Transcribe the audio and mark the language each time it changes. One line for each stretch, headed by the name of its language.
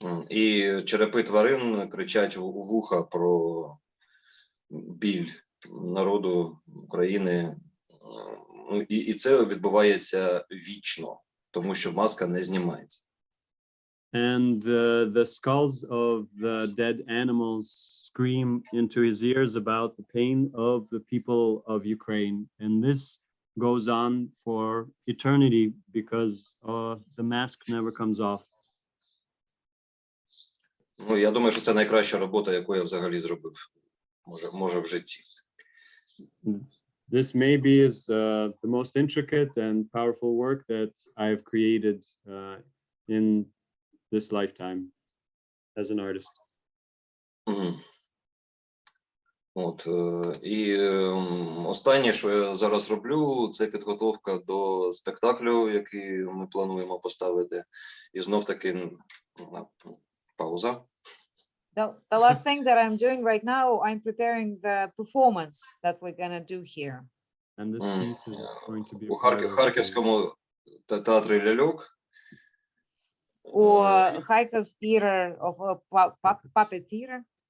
Ukrainian: І черепи тварин кричать у вуха про біль народу України. І це відбувається вічно, тому що маска не знімається.
English: And the skulls of the dead animals scream into his ears about the pain of the people of Ukraine. And this goes on for eternity because the mask never comes off.
Ukrainian: Ну, я думаю, що це найкраща робота, яку я взагалі зробив, може в житті.
English: This maybe is the most intricate and powerful work that I've created in this lifetime as an artist.
Ukrainian: От, і останнє, що я зараз роблю, це підготовка до спектаклю, який ми плануємо поставити. І знов таки пауза.
English: The last thing that I'm doing right now, I'm preparing the performance that we're gonna do here. And this piece is going to be
Ukrainian: У
English: a part of
Ukrainian: Харківському театрі ляльок.
English: Or Kharkov's theater of puppeteer.